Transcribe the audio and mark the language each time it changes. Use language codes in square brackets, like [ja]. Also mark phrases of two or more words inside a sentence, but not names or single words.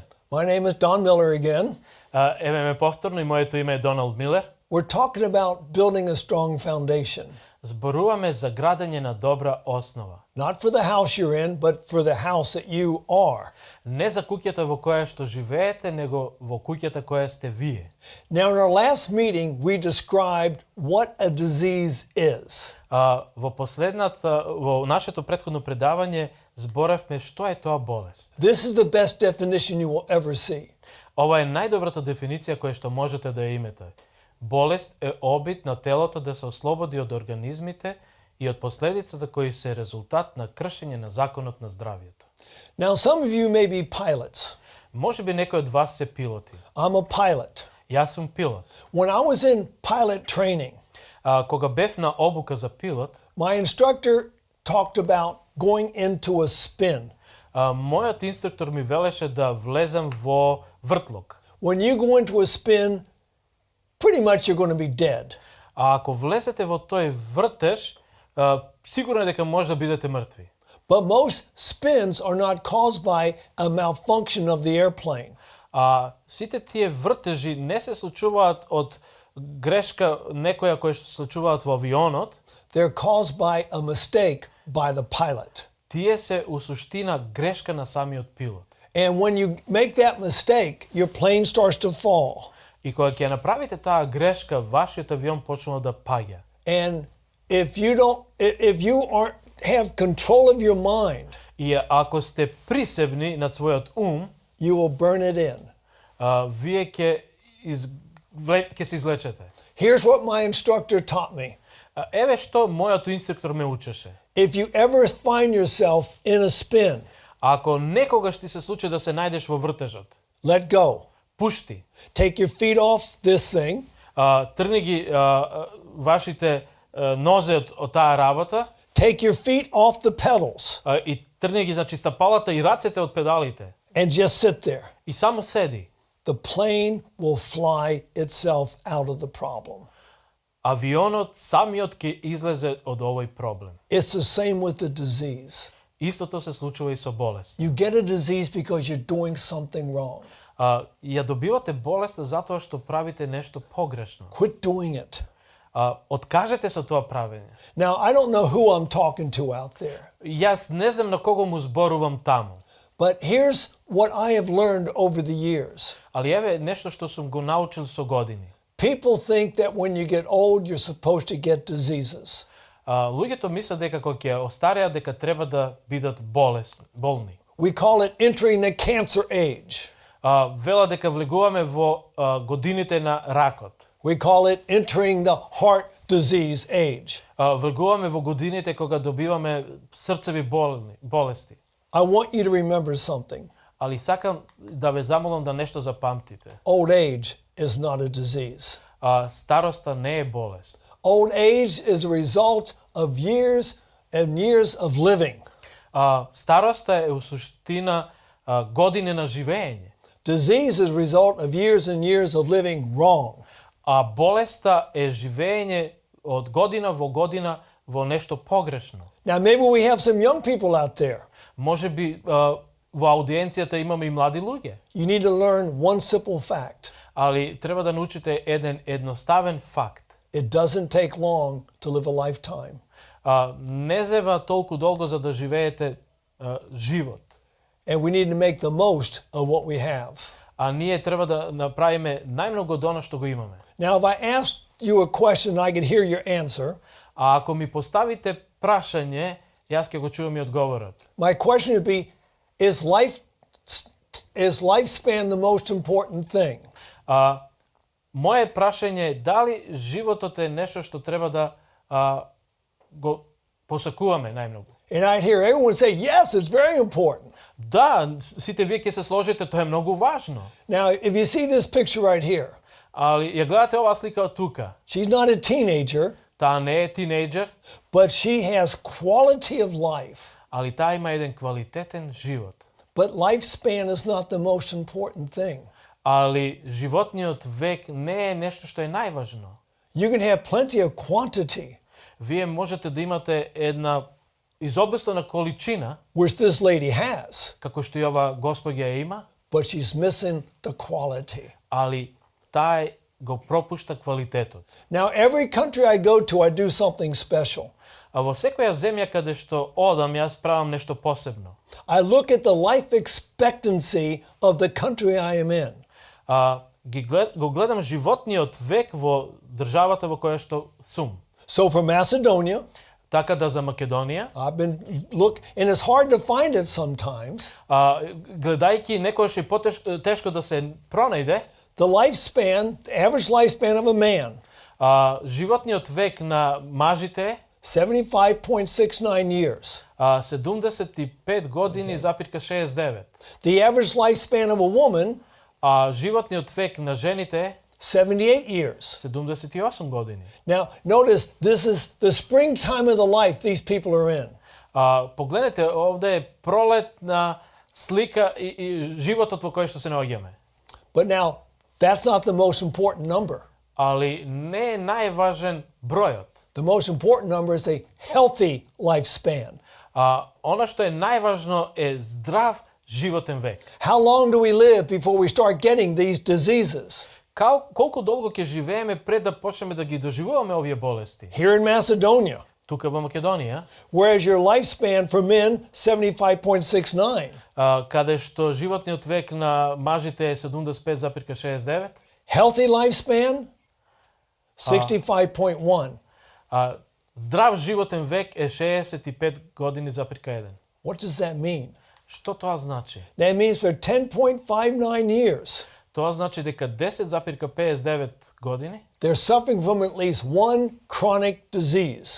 [en] my name is Don Miller again. [mk] Еве ме повторно и моето име е Доналд Милер. [en] We're talking about building a strong foundation, [mk] Зборуваме за градење на добра основа. [en] not for the house you're in, but for the house that you are. [mk] Не за куќата во која што живеете, него во куќата која сте вие. [en] Now, in our last meeting, we described what a disease is. [mk] Во нашето претходно предавање зборавме што е тоа болест. [en] This is the best definition you will ever see. [mk] Ова е најдобрата дефиниција која што можете да ја имате. Болест е обид на телото да се ослободи од организмите и од последицата кои се резултат на кршење на законот на здравието. [en] Now, some of you may be pilots. [mk] Може би некој од вас се пилоти. [en] I'm a pilot. [mk] Јас сум пилот. [en] When I was in pilot training, [mk] Кога бев на обука за пилот, [en] my instructor talked about going into a spin. [mk] Мојот инструктор ми велеше да влезем во вртлок. [en] When you go into a spin, pretty much you're going to be dead. [mk] А ако влезете во тој вртеж, сигурно е дека може да бидете мртви. [en] But most spins are not caused by a malfunction of the airplane. [mk] Сите тие вртежи не се случуваат од грешка некоја која што се случуваат во авионот. [en] They're caused by a mistake by the pilot. [mk] Тие се у суштина грешка на самиот пилот. [en] And when you make that mistake, your plane starts to fall. [mk] И кога ќе направите таа грешка, вашиот авион почнува да паѓа. [en] And if you aren't have control of your mind, [mk] И ако сте присебни над својот ум, [en] you will burn it in. [mk] вие ќе се излечете. [en] Here's what my instructor taught me. [mk] Еве што мојот инструктор ме учеше. [en] If you ever find yourself in a spin, [mk] Ако некогаш ти се случи да се најдеш во вртежот, [en] let go. [mk] пушти. [en] Take your feet off this thing. [mk] Тргни ги вашите нозе од таа работа. [en] Take your feet off the pedals [mk] И тргни ги значи стапалата и рацете од педалите. [en] and just sit there. [mk] И само седи. [en] The plane will fly itself out of the problem. [mk] Авионот самиот ќе излезе од овој проблем. [en] It's the same with the disease. [mk] Истото се случува и со болест. [en] You get a disease because you're doing something wrong. [mk] Ја добивате болест затоа што правите нешто погрешно. [en] Quit doing it. [mk] Откажете со тоа правење. [en] Now, I don't know who I'm talking to out there, [mk] Јас не знам на кого му зборувам таму. [en] but here's what I have learned over the years. [mk] Али еве нешто што сум го научил со години. [en] People think that when you get old, you're supposed to get diseases. [mk] Луѓето мислат дека кога ќе остареат дека треба да бидат болни. [en] We call it entering the cancer age. [mk] Вела дека влегуваме во годините на ракот. [en] We call it entering the heart disease age. [mk] Влегуваме во годините кога добиваме срцеви болести. [en] I want you to remember something. [mk] Али сакам да ве замолам да нешто запамтите. [en] Old age is not a disease. [mk] Староста не е болест. [en] Old age is a result of years and years of living. [mk] Староста е у суштина години на живење. [en] Disease is a result of years and years of living wrong. [mk] А болеста е живење од година во година во нешто погрешно. [en] Now, maybe we have some young people out there. [mk] Може би во аудиенцијата имаме и млади луѓе, [en] You need to learn one simple fact. [mk] али треба да научите еден едноставен факт. [en] It doesn't take long to live a lifetime. [mk] Не зема толку долго за да живеете живот. [en] And we need to make the most of what we have. [mk] А ние треба да направиме најмногу од оно што го имаме. [en] Now, if I asked you a question, I could hear your answer. [mk] А ако ми поставите прашање, јас ќе го чувам и одговорот. [en] My question would be, is lifespan the most important thing? [mk] Моje прашање е дали животот е нешто што треба да го посакуваме најмногу. [en] And I'd hear everyone say, yes, it's very important. [mk] Да, сите вие ќе се сложите, тоа е многу важно. [en] Now, if you see this picture right here, [mk] Али ја гледате оваа слика од тука. [en] she's not a teenager, [mk] Таа не е тинејџер, [en] but she has quality of life. [mk] али таа има еден квалитетен живот. [en] But lifespan is not the most important thing. [mk] Али животниот век не е нешто што е најважно. [en] You can have plenty of quantity, [mk] Вие можете да имате една изобилствена количина, [en] which this lady has, [mk] како што и ова госпоѓа ја има, [en] but she's missing the quality. [mk] али таа го пропушта квалитетот. [en] Now, every country I go to, I do something special. [mk] А во секоја земја каде што одам, јас правам нешто посебно. [en] I look at the life expectancy of the country I am in. [mk] Го гледам животниот век во државата во која што сум. [en] So for Macedonia, [mk] Така да за Македонија, [en] I've been and it's hard to find it sometimes. [mk] гледајќи некојаш е тешко да се пронајде, [en] The average lifespan of a man, [mk] животниот век на мажите е [en] 75.69 years. [mk] 75 години запирка 69. [en] The average lifespan of a woman, [mk] Животниот век на жените е [en] 78 years. [mk] 78 години. [en] Now, notice this is the springtime of the life these people are in. [mk] Погледнете, овде е пролетна слика и животот во кој што се наоѓаме. [en] But now, that's not the most important number. [mk] Али не е најважен бројот. [en] The most important number is a healthy lifespan. [mk] Она што е најважно е здрав животен век. [en] How long do we live before we start getting these diseases? [mk] Колку долго ќе живееме пред да почнеме да ги доживуваме овие болести? [en] Here in Macedonia, [mk] Тука во Македонија, [en] whereas your lifespan for men 75.69, [mk] каде што животниот век на мажите е 75,69, [en] healthy lifespan 65.1. [mk] Здрав животен век е 65 години запирка 1. [en] What does that mean? [mk] Што тоа значи? [en] That means for 10.59 years, [mk] Тоа значи дека 10,59 години, [en] they're suffering from at least one chronic disease.